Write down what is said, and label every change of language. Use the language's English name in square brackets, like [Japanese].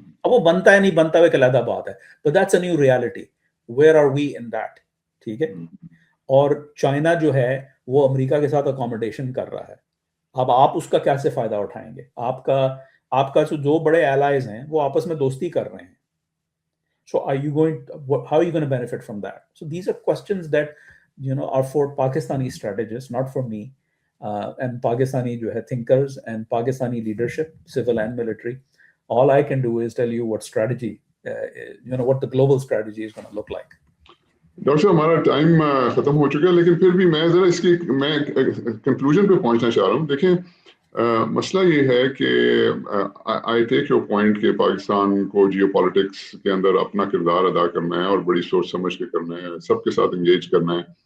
[Urdu] اب وہ بنتا ہے نہیں بنتا ہے ایک علیحدہ بات ہے, [English] but that's a new reality. Where are we in that? [Urdu] ٹھیک ہے. اور چائنا جو ہے وہ امریکہ کے ساتھ اکوموڈیشن کر رہا ہے. اب آپ اس کا کیسے فائدہ اٹھائیں گے؟ آپ کا جو بڑے allies ہیں وہ آپس میں دوستی کر رہے ہیں. [English] So how are you going to benefit from that? So these are questions that are for Pakistani strategists, not for me, and Pakistani [Urdu] jo hai [English] thinkers and Pakistani leadership, civil and military. All I can do is tell you what strategy, what the global strategy is going to look like. [Urdu] Doctor صاحب ہمارا time ختم ہو چکا ہے, لیکن پھر بھی میں ذرا اس کی میں کنکلوژن پہ پہنچنا چاہ رہا ہوں. دیکھیں مسئلہ یہ ہے کہ [English] I take your point [Urdu] کہ پاکستان کو جیو پالیٹکس کے اندر اپنا کردار ادا کرنا ہے اور بڑی سوچ سمجھ کے کرنا ہے, سب کے ساتھ انگیج کرنا ہے.